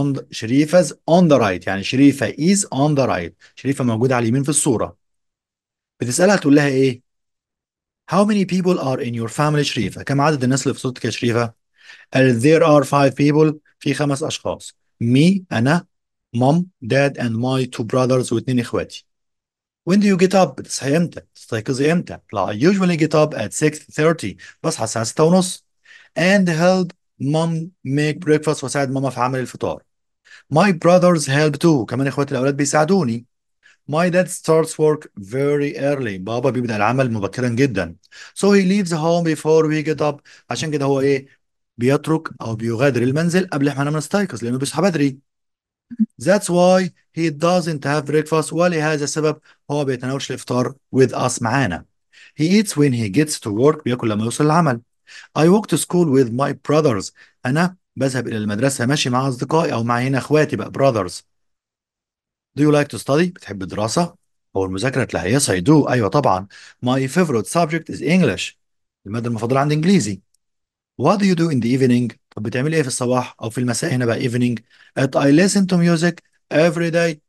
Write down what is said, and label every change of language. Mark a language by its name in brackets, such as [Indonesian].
[English] شريفة on the right، [Arabic] يعني [English] شريفة is on the right. [Arabic] شريفة موجودة على اليمين في الصورة. بتسألها تقول لها إيه؟ [English] How many people are in your family [Arabic] شريفة؟ كم عدد الناس اللي في صورتك يا شريفة؟ قالت [English] there are 5 people. [Arabic] في 5 أشخاص. [English] me [Arabic] أنا، [English] mom dad and my 2 brothers [Arabic] واتنين إخواتي. [English] When do you get up؟ [Arabic] بتصحي إمتى؟ تستيقظي إمتى؟ لا [English] I usually get up at 6:30. [Arabic] بصحى الساعة 6 ونص. [English] and help mom make breakfast. [Arabic] وساعد ماما في عمل الفطار. [English] My brothers help too. [Arabic] كمان اخواتي الاولاد بيساعدوني. [English] My dad starts work very early. [Arabic] بابا بيبدأ العمل مبكرا جدا. [English] So he leaves home before we get up. [Arabic] عشان كده هو ايه؟ بيترك او بيغادر المنزل قبل احنا ما نستيقظ، لانه بيصحى بدري. [English] That's why he doesn't have breakfast. [Arabic] ولهذا السبب هو بيتناولش الافطار [English] with us [Arabic] معانا. [English] He eats when he gets to work. [Arabic] بياكل لما يوصل العمل. [English] I walk to school with my brothers. [Arabic] أنا بذهب إلى المدرسة ماشي مع أصدقائي، أو مع هنا إخواتي بقى brothers. [English] Do you like to study؟ [Arabic] بتحب الدراسة أو المذاكرة؟ تلاقي [English] yes I do. [Arabic] أيوة طبعا. [English] My favorite subject is English. [Arabic] المادة المفضلة عندي إنجليزي. [English] What do you do in the evening؟ [Arabic] طب بتعمل إيه في الصباح أو في المساء؟ هنا بقى evening. [English] I listen to music every day.